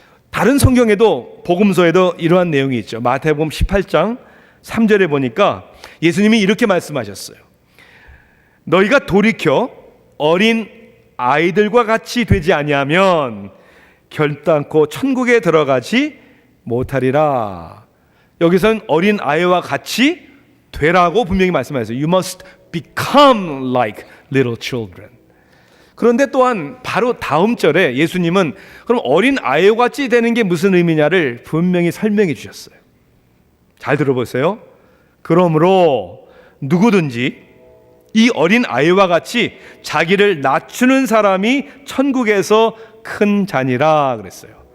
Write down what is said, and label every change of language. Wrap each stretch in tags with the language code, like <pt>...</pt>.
<ko>다른 성경에도, 복음서에도 이러한 내용이 있죠. 마태복음 18장 3절에 보니까 예수님이 이렇게 말씀하셨어요. 너희가 돌이켜 어린 아이들과 같이 되지 아니하면 결단코 천국에 들어가지 못하리라. 여기서는 어린 아이와 같이 되라고 분명히 말씀하셨어요.</ko> <en>You must become like little children.</en> <ko>그런데 또한 바로 다음 절에 예수님은 그럼 어린 아이와 같이 되는 게 무슨 의미냐를 분명히 설명해 주셨어요. 잘 들어보세요. 그러므로 누구든지 이 어린 아이와 같이 자기를 낮추는 사람이 천국에서 큰 자니라 그랬어요.</ko>